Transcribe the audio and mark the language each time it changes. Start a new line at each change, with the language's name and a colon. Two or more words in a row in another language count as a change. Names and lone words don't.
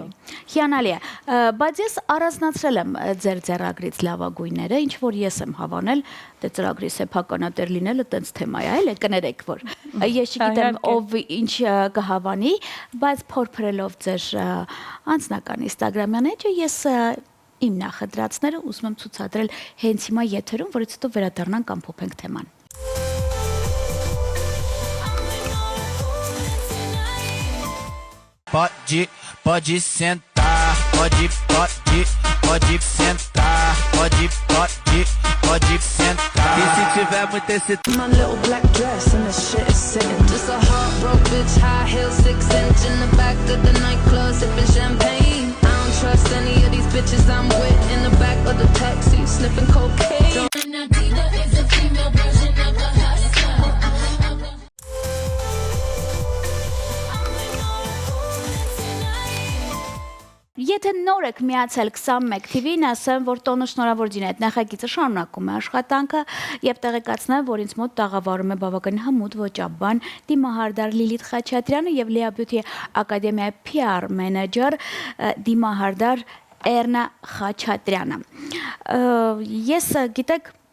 Armenian: Հիանալի է, բայց ես առանձնացրել եմ ձեր ձեռագրից լավագույնները, ինչ որ ես եմ հավանել, դե ծրագրի սեփականատեր լինելը տենց թեմա է, այլ է, կներեք, որ ես չգիտեմ ով ինչ կհավանի, բայց փորփրելով ձեր անձնական Instagram-յան էջը ես իմ նախադրածները ուզում եմ ցուցադրել հենց հիմա եթերում, որից հետո վերադառնանք ամփոփենք թեման։
Portuguese: Pode sentar, pode sentar, pode sentar. E se tiver muito excitado,
English: my little black dress and the shit is sitting. Just a heartbroken bitch, high heel, 6-inch in the back of the nightclub, sipping champagne. I don't trust any of these bitches I'm with in the back of the taxi, sniffing cocaine. Nativa is a female version of a hustler.
Armenian: Եթե նոր եք միացել 21 TV-ին, ասեմ, որ տոնը շնորհավոր Ջինա այդ նախագիծը շարունակում է աշխատանքը եւ տեղեկացնեմ, որ ինձ մոտ տաղավարում է բավական հմուտ ոճաբան դիմահարդար Լիլիթ Խաչատրյանը եւ Lea Beauty Academy PR մենեջեր դիմահարդար Էրնա Խաչատրյանը։ Ես գիտեք